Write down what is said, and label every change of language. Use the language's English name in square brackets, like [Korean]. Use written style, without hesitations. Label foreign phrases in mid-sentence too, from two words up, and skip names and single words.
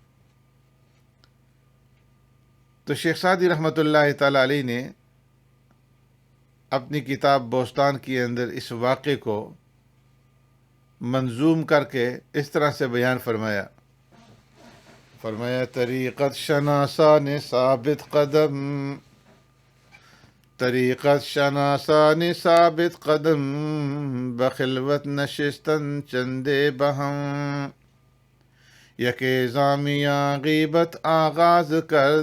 [Urdu] تو شیخ سعدی رحمۃ اللہ تعالی علیہ نے اپنی کتاب بوستان کے اندر اس واقعے کو منظوم کر کے اس طرح سے بیان فرمایا۔ [Persian] طریقت شناسان ثابت قدم، طریقت شناسان ثابت قدم، بخلوت نشستن چندے بہم، یکے زامیاں غیبت آغاز کرد،